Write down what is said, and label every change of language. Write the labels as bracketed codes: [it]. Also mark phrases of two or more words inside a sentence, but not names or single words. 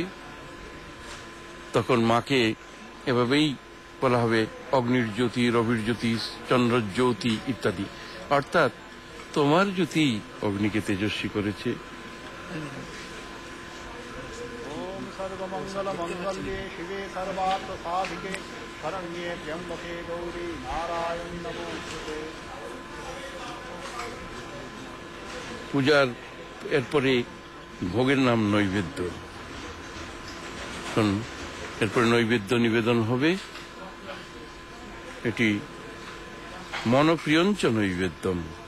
[bn] তখন মাকে এভাবেই বলা হবে অগ্নির জ্যোতি, রবির জ্যোতি, চন্দ্রের জ্যোতি ইত্যাদি, অর্থাৎ তোমার জ্যোতি অগ্নিকে তেজস্বী করেছে। [sa] ওম সর্বমঙ্গল মঙ্গলে শিবে সর্বার্থ সাধিকে শরণ্যে ত্র্যম্বকে গৌরী নারায়ণ নমোস্তুতে। [bn] পূজার এরপরে ভোগের নাম নৈবেদ্য। এরপরে নৈবেদ্য নিবেদন হবে। এটি [sa] মনপ্রিয়ঞ্চ নৈবেদ্যম।